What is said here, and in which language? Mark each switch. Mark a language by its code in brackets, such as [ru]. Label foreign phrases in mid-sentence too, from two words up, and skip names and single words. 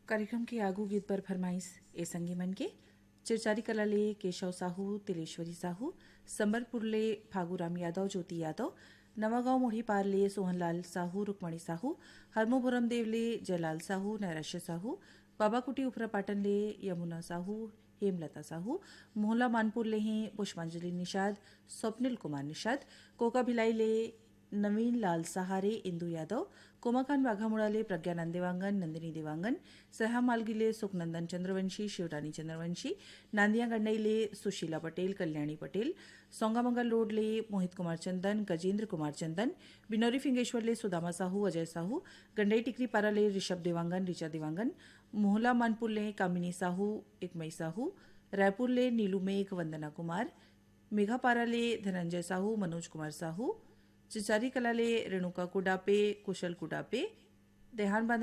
[hne] कार्यक्रम के आगू गीत पर फरमाइश ए संगी मन के चिरचारी कला ले केशव साहू तिलेश्वरी साहू संबलपुर ले फागूराम यादव ज्योति यादव नवागांव मोढ़ी पार ले सोहनलाल साहू रुक्मणी साहू हरमोभुरम देव ले जयलाल साहू नैराश्य साहू बाबाकुटी उपरा पाटन ले यमुना साहू हेमलता साहू मोहला मानपुर ले हैं पुष्पांजलि निषाद स्वप्निल कुमार निषाद कोका भिलाई ले नवीन लाल सहारे इंदु यादव कोमाखान वाघामुड़ा ले प्रज्ञानंद देवांगन नंदिनी देवांगन सहा मालगी ले सुखनंदन चंद्रवंशी शिवरानी चंद्रवंशी नांदिया गंडई ले सुशीला पटेल कल्याणी पटेल सोंगामंगल रोड ले मोहित कुमार चंदन गजेंद्र कुमार चंदन बिनौरी फिंगेश्वर ले सुदामा साहू अजय साहू गंडई टिकरी पारा ले ऋषभ देवांगन ऋचा देवांगन मोहला मानपुर ले कामिनी साहू एकमई साहू रायपुर ले नीलू मेघ वंदना कुमार मेघापारा ले धनंजय साहू मनोज कुमार साहू चिचारी कला ले रेणुका कुडापे कुशल कुडापे देहान बांधा